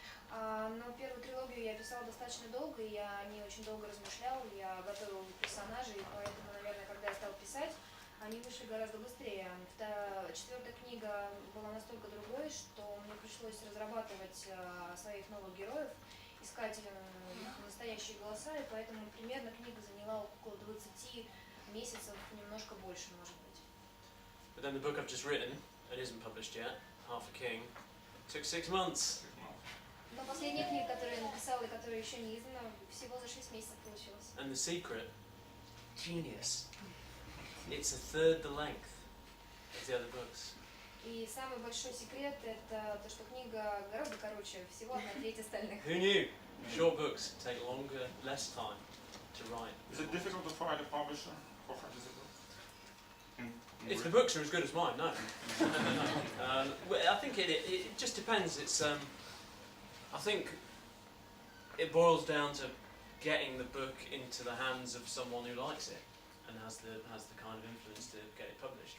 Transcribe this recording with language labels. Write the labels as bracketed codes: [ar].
[ru] Но первую трилогию я писала достаточно долго, и я не очень долго размышлял, я готовила персонажей, и поэтому, наверное, когда я стала писать, они вышли гораздо быстрее. Четвертая книга была настолько другой, что мне пришлось разрабатывать своих новых героев, искать их настоящие голоса, и поэтому примерно книга заняла около 20 месяцев, немножко больше, может быть. [en] But then the book I've just written, it isn't published yet, Half a King, took 6 months. [ru] Но последняя книга, которую я написала и которая еще не издана, всего за 6 месяцев получилась. [en] And The Secret, genius. It's a third the length of the other books. [ru] И самый большой секрет — это то, что книга гораздо короче, всего 1/3 остальных. [en] Who knew? Short books take longer, less time to write. Is it difficult to find a publisher for fantasy books? If the books are as good as mine, no. Well, I think it just depends. It's I think it boils down to getting the book into the hands of someone who likes it and has the kind of influence to get it published.